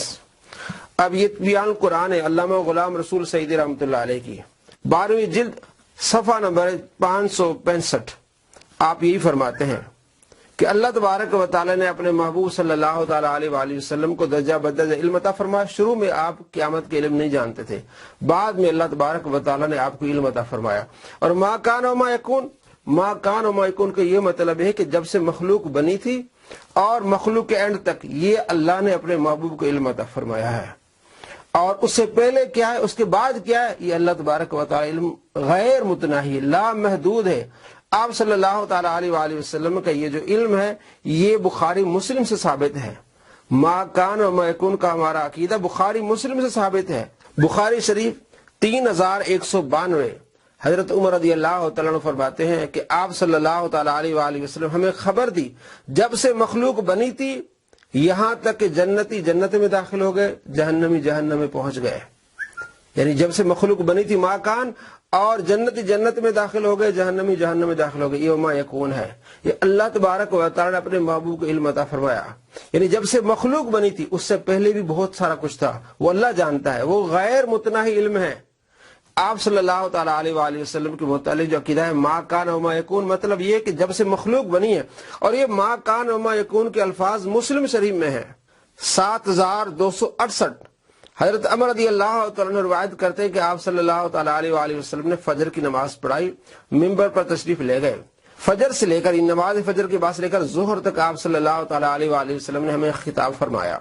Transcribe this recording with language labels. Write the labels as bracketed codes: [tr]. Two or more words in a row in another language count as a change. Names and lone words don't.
[ur] اب یہ بیان قرآن ہے علامہ غلام رسول سعیدی [ar] رحمۃ اللہ علیہ [ur] کی، 12ویں جلد صفحہ نمبر 565۔ آپ یہی فرماتے ہیں کہ [ar] اللہ تبارک و تعالی [ur] نے اپنے محبوب [ar] صلی اللہ تعالی علیہ وآلہ وسلم [ur] کو درجہ بدرجہ علم عطا فرمایا۔ شروع میں آپ قیامت کے علم نہیں جانتے تھے، بعد میں [ar] اللہ تبارک و تعالی [ur] نے آپ کو علم عطا فرمایا۔ اور [ar] ما کان و ما یکون، ما کان و ما یکون [ur] کا یہ مطلب ہے کہ جب سے مخلوق بنی تھی اور مخلوق کے اینڈ تک یہ اللہ نے اپنے محبوب کو علم عطا فرمایا ہے، اور اس سے پہلے کیا ہے اس کے بعد کیا ہے، یہ [ar] اللہ تبارک و تعالی [ur] علم غیر متناہی لا محدود ہے۔ آپ [ar] صلی اللہ تعالی علیہ وآلہ وسلم [ur] کا یہ جو علم ہے یہ بخاری مسلم سے ثابت ہے۔ [ar] ما کان و ما یکون [ur] کا ہمارا عقیدہ بخاری مسلم سے ثابت ہے۔ بخاری شریف 3192، حضرت عمر [ar] رضی اللہ تعالیٰ عنہ [ur] فرماتے ہیں کہ آپ [ar] صلی اللہ تعالی علیہ وآلہ وسلم [ur] ہمیں خبر دی جب سے مخلوق بنی تھی یہاں تک کہ جنتی جنت میں داخل ہو گئے، جہنمی جہنم میں پہنچ گئے۔ یعنی جب سے مخلوق بنی تھی [ar] ما کان، [ur] اور جنتی جنت میں داخل ہو گئے، جہنمی جہنم میں داخل ہو گئے۔ یہ [ar] ما یکون [ur] ہے، یہ [ar] اللہ تبارک و تعالی [ur] نے اپنے محبوب کو علم عطا فرمایا۔ یعنی جب سے مخلوق بنی تھی اس سے پہلے بھی بہت سارا کچھ تھا، وہ اللہ جانتا ہے، وہ غیر متناہی علم ہے۔ آپ [ar] صلی اللہ تعالی علیہ وآلہ وسلم [ur] کے متعلق جو عقیدہ ہے [ar] ما کان و ما یکون، [ur] مطلب یہ کہ جب سے مخلوق بنی ہے، اور یہ [ar] ما کان و ما یکون [ur] کے الفاظ مسلم شریف میں ہیں 7268۔ حضرت عمر [ar] رضی اللہ تعالیٰ عنہ [ur] روایت کرتے ہیں کہ آپ [ar] صلی اللہ تعالی علیہ وآلہ وسلم [ur] نے فجر کی نماز پڑھائی، منبر پر تشریف لے گئے۔ فجر سے لے کر نماز فجر کے بعد سے لے کر ظہر تک آپ [ar] صلی اللہ تعالی علیہ وآلہ وسلم [ur] نے ہمیں خطاب فرمایا۔